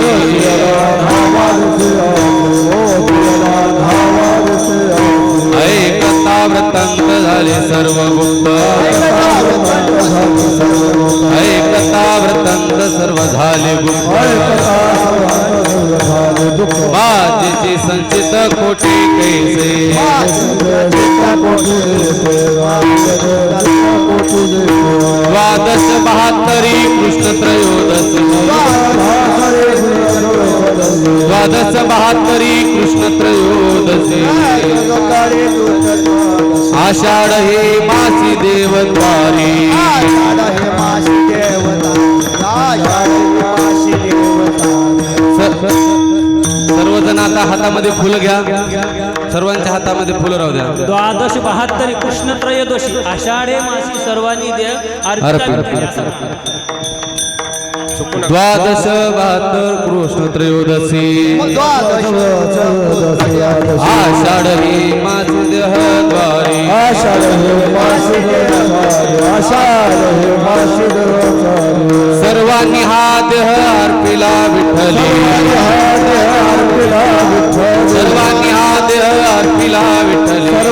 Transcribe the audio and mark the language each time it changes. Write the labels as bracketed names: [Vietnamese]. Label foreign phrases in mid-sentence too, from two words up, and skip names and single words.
[Marathi] ऐकता वृत्तांत झाले सर्व गुप्त. ऐकता वृत्तांत सर्व झाले गुप्त. माझे माझे संचित कोटी कैसे द्वादश 72 कृष्ण त्रयोदशी द्वादश 72 कृष्ण त्रयोदशी आषाढ हे मासी देवद्वारी सर्वजण आता हातामध्ये फुलं घ्या सर्वांच्या हातामध्ये फुलं राहू द्या द्वादश 72 कृष्ण त्रयोदशी आषाढे मासी सर्वांनी देव द्वादश 72 कृष्ण त्रयोदशी आषाढ हे मासी देहद्वारी सर्वांनी हा देह अर्पिला विठ्ठली सर्वांनी हा देह अर्पिला विठ्ठली